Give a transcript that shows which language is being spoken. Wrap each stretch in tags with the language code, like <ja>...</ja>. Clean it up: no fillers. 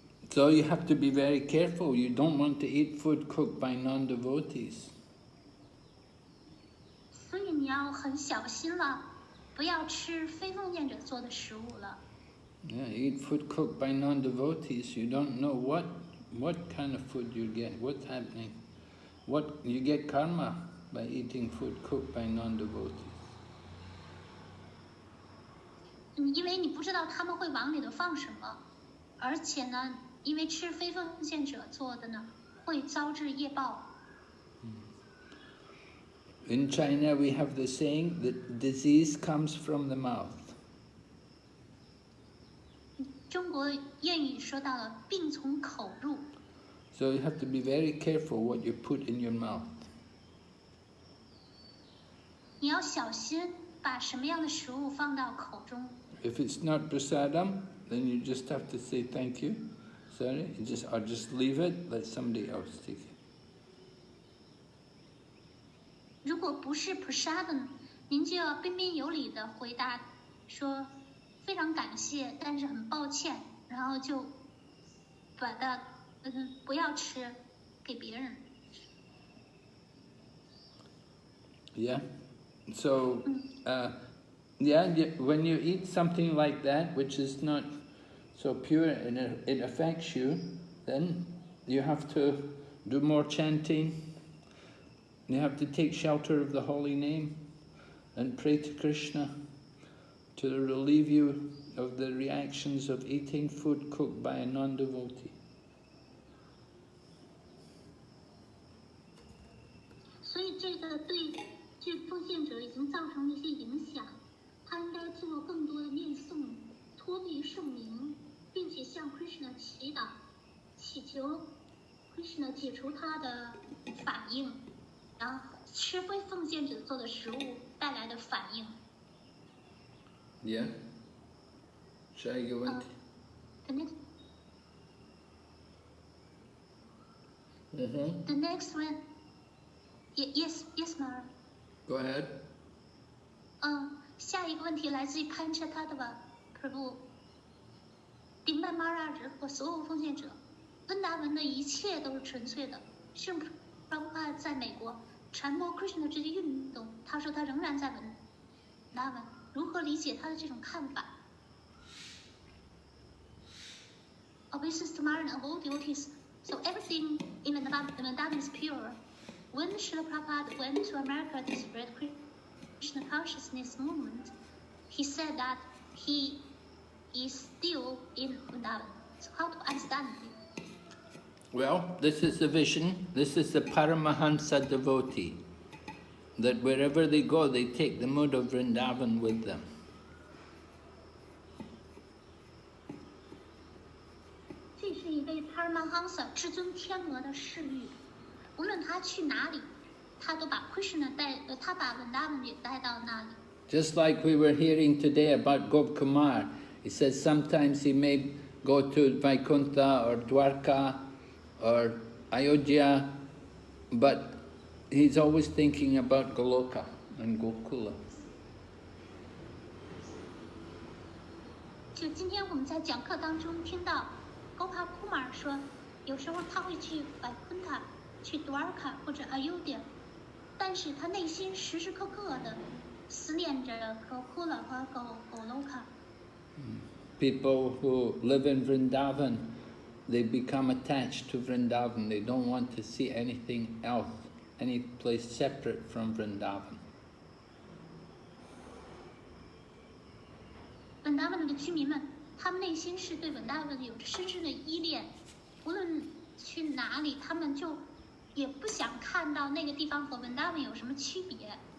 <en>So you have to be very careful. You don't want to eat food cooked by non-devotees.</en> <zh>所以你要很小心了，不要吃非奉献者做的食物了。</zh> <en>Yeah, you eat food cooked by non-devotees. You don't know what kind of food you get, what's happening. What you get karma by eating food cooked by non-devotees.</en> <zh>因为你不知道他们会往里头放什么，而且呢，因为吃非奉献者做的呢，会遭致业报。</zh> <en>In China, we have the saying that disease comes from the mouth.</en> <zh>中国谚语说到了“病从口入</zh> <en>So you have to be very careful what you put in your mouth. ”，</en> <zh>你要小心把什么样的食物放到口中。</zh> <en>If it's not prasadam, then you just have to say thank you. Sorry, or just leave it, let somebody else take it.</en> <zh>如果不是 prasadam， 您就要彬彬有礼的回答说非常感谢，但是很抱歉，然后就把它不要吃，给别人。</zh> <en>Yeah. So, when you eat something like that, which is not so pure and it affects you, then you have to do more chanting. You have to take shelter of the holy name and pray to Krishna to relieve you of the reactions of eating food cooked by a non-devotee.</en> <zh>所以这个对奉献者已经造成了一些影响，他应该做更多的念诵，托庇圣名，并且向 Krishna 祈祷，祈求 Krishna 解除他的反应，然后吃非奉献者做的食物带来的反应。 Yeah. 下一个问题。</zh> <en>The next one. Yes, Mara. Go ahead.</en> <zh>下一个问题来自于潘彻他的吧 Prabhu。顶拜 Maharaj 和所有奉献者，温达文的一切都是纯粹的。圣 Prabhupada 在美国传播 Krishna 的这些运动，他说他仍然在温达文。如何理解他的这种看法 ？</zh> <en>Obeisance to Maharaj and all devotees. So everything in Vrindavan is pure. When Srila Prabhupada went to America to spread Krishna consciousness movement, he said that he is still in Vrindavan. So how to understand it? Well, this is the vision. This is the Paramahansa devotee. That wherever they go, they take the mood of Vrindavan with them.</en> <zh>这是一位 Paramahansa 至尊天鹅的侍女。无论他去哪里，他都把 Krishna 他把 Vrindavan 也带到那里。</zh> <en>Just like we were hearing today about Gopkumar, he says sometimes he may go to Vaikuntha or Dwarka or Ayodhya, but he's always thinking about Goloka and Gokula.</en> <zh>就今天我们在讲课当中听到 Gopal Kumar 说，有时候他会去 Vaikuntha。去 Dwarka 或者 Ayodhya， 但是他内心时时刻刻的思念着 Gokula 和 Goloka。</zh> <en>People who live in Vrindavan, they become attached to Vrindavan. They don't want to see anything else, any place separate from Vrindavan.</en> <zh>Vrindavan 的居民们，他们内心是对 Vrindavan 有着深深的依恋，无论去哪里，他们就也不想看到那个地方和 Vrindavan 有什么区别。</zh>